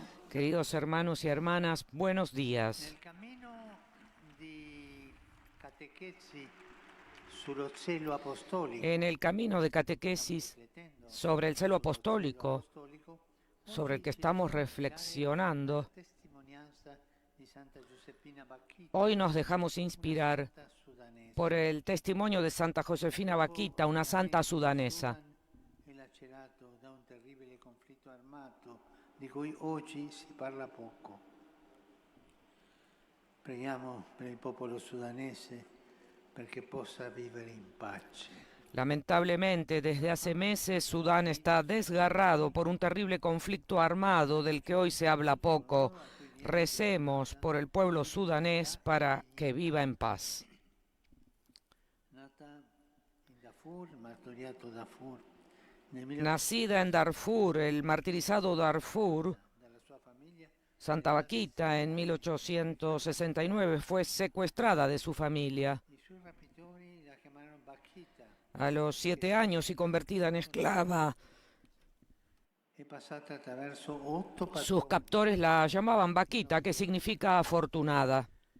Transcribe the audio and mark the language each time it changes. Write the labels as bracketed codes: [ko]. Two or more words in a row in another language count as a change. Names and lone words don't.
[es] Queridos hermanos y hermanas, buenos días. [it] Nel cammino di catechesi sullo zelo apostolico, [es] En el camino de catequesis sobre el celo apostólico, sobre el que estamos reflexionando, hoy nos dejamos inspirar por el testimonio de Santa Josefina Bakhita, una santa sudanesa. [it] lacerato da un terribile conflitto armato di cui oggi si parla poco. Preghiamo per il popolo sudanese perché possa vivere in pace. [es] Lamentablemente, desde hace meses, Sudán está desgarrado por un terrible conflicto armado del que hoy se habla poco. Recemos por el pueblo sudanés para que viva en paz. [it] Nata in Darfur, martoriato Darfur, [es] Nacida en Darfur, el martirizado Darfur, Santa Bakhita en 1869 fue secuestrada de su familia. A los 7 años y convertida en esclava, sus captores la llamaban Bakhita, que significa afortunada.